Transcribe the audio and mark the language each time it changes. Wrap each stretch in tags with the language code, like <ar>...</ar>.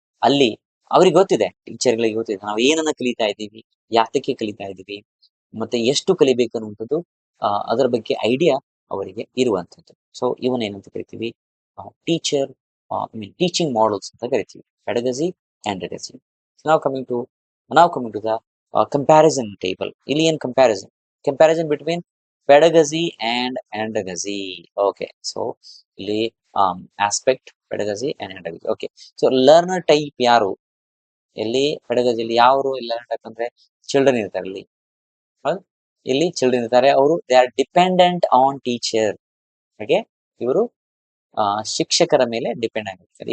<kn>ಅಲ್ಲಿ ಅವ್ರಿಗೆ ಗೊತ್ತಿದೆ, ಟೀಚರ್ಗಳಿಗೆ ಗೊತ್ತಿದೆ ನಾವು ಏನನ್ನ ಕಲಿತಾ ಇದ್ದೀವಿ, ಯಾತಕ್ಕೆ ಕಲಿತಾ ಇದ್ದೀವಿ, ಮತ್ತೆ ಎಷ್ಟು ಕಲಿಬೇಕು ಅನ್ನುವಂಥದ್ದು ಅದರ ಬಗ್ಗೆ ಐಡಿಯಾ ಅವರಿಗೆ ಇರುವಂಥದ್ದು. ಸೊ ಇವನ್ ಏನಂತ ಕರಿತೀವಿ, ಟೀಚರ್ ಟೀಚಿಂಗ್ ಮಾಡೆಲ್ಸ್ ಅಂತ ಕರಿತೀವಿ, ಪೆಡಗಜಿ, ಆಂಡ್ರಗಜಿ.</kn> <en>Now coming to the comparison table.</en> <kn>ಇಲ್ಲಿ ಏನ್</kn> <en>comparison between pedagogy and andragogy. Okay, so ಇಲ್ಲಿ aspect, pedagogy and andragogy. Okay, so learner type</en> <kn>ಯಾರು ಇಲ್ಲಿ ಪೆಡಗಜಿಯಲ್ಲಿ, ಯಾರು ಲರ್ನರ್ ಟೈಪ್ ಅಂದ್ರೆ ಚಿಲ್ಡ್ರನ್ ಇರ್ತಾರೆ ಇಲ್ಲಿ. ಇಲ್ಲಿ ಚಿಲ್ಡ್ರನ್ ಇರ್ತಾರೆ, ಅವರು</kn> <en>They are dependent on teacher.</en> <kn>ಹಾಗೆ ಇವರು ಶಿಕ್ಷಕರ ಮೇಲೆ ಡಿಪೆಂಡ್ ಆಗಿರ್ತಾರೆ.</kn>